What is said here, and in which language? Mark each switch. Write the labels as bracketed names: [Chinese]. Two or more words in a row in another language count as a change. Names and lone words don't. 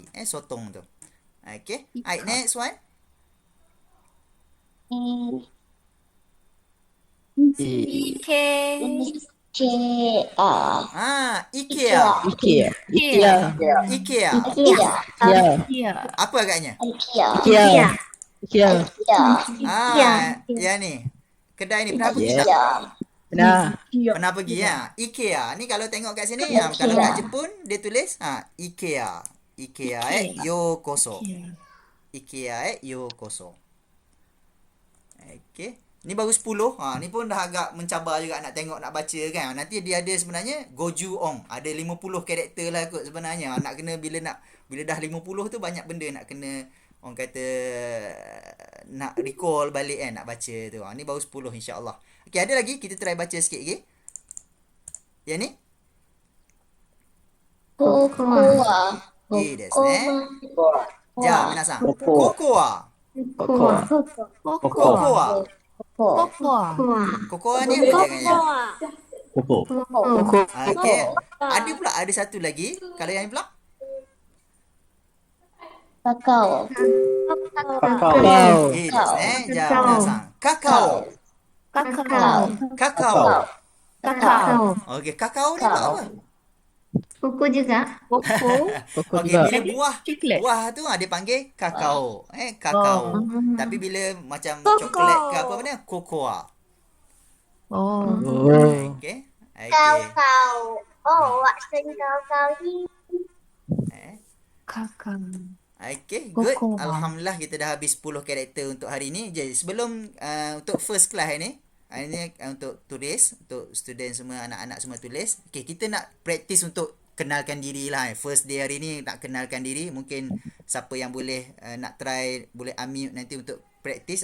[Malay] Sotong tu. [English] Okay. Alright, next one. IKEA. [Malay] Apa agaknya? Yang ni. Kedai ni pernah pergi tak? Pernah. Pernah pergi ya. IKEA. Ni kalau tengok kat sini, kalau kat Jepun dia tulis IKEA. [Japanese] IKEA yokoso. IKEA yokoso. [Malay] Okey. Ni baru 10. Ni pun dah agak mencabar juga nak tengok, nak baca kan. Nanti dia ada sebenarnya Goju Ong. Ada 50 karakter lah kot sebenarnya. Nak kena bila dah 50 tu banyak benda nak kena orang kata nak recall balik kan, nak baca tu. Ni baru 10 insya-Allah. Okey, ada lagi kita try baca sikit lagi. Yang ni? Kokoa. [Japanese] ですね。じゃ、みなさん. [Malay] Kokoa. Kokoa. Kokoa. Kokoa ni apa jangannya? Koko. Okey. Ada pula ada satu lagi. Kalau yang ni pula? Kakao. Kakao. [Japanese] ですね。じゃ、みなさん. [Malay] Kakao. Kakao. Okey, kakao ni pula apa? Koko juga. Koko Okey, juga. bila buah tu dia panggil kakao. Kakao. Tapi bila macam coklat ke apa benda, kokoa. Oh. Okey. Okey. Kau. Oh, waktu kau ni. Kakao. [English] Okay, good. [Malay] Kokoa. Alhamdulillah kita dah habis 10 karakter untuk hari ni. Jadi sebelum untuk [English] first class [Malay] ni, ini untuk tulis, untuk student semua, anak-anak semua tulis. Okay, kita nak practice untuk kenalkan diri lah. [English] First day [Malay] hari ni nak kenalkan diri. Mungkin siapa yang boleh nak try, boleh unmute nanti untuk practice.